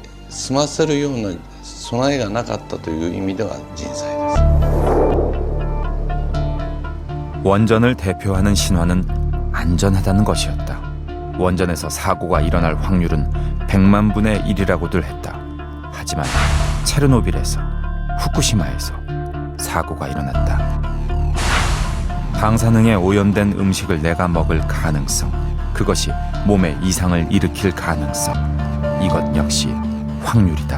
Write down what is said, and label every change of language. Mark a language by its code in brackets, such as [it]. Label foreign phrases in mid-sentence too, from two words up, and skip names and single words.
[ja] 済ませるような備えがなかったという意味では人災です。 [ko] 원전을 대표하는 신화는 안전하다는 것이었다. 원전에서 사고가 일어날 확률은 100만 분의 1이라고들 했다. 하지만 체르노빌에서, 후쿠시마에서 사고가 일어났다. 방사능에 오염된 음식을 내가 먹을 가능성, 그것이 몸에 이상을 일으킬 가능성, 이것 역시 확률이다.